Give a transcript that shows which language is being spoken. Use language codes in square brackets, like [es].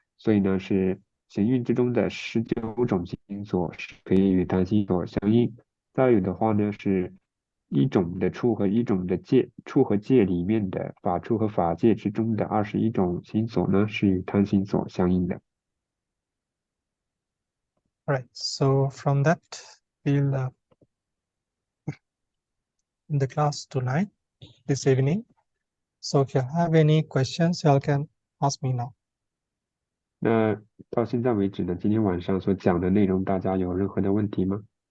[zh] 所以呢，是行蕴之中的19种心所是可以与贪心所相应。再有的话呢是1种的处和1种的戒，处和戒里面的法处和法戒之中的21种心所呢，是与贪心所相应的。 [en] Right. So from that, we'll in the class tonight, this evening. So if you have any questions, you all can ask me now. [zh] 那到现在为止呢，今天晚上所讲的内容，大家有任何的问题吗？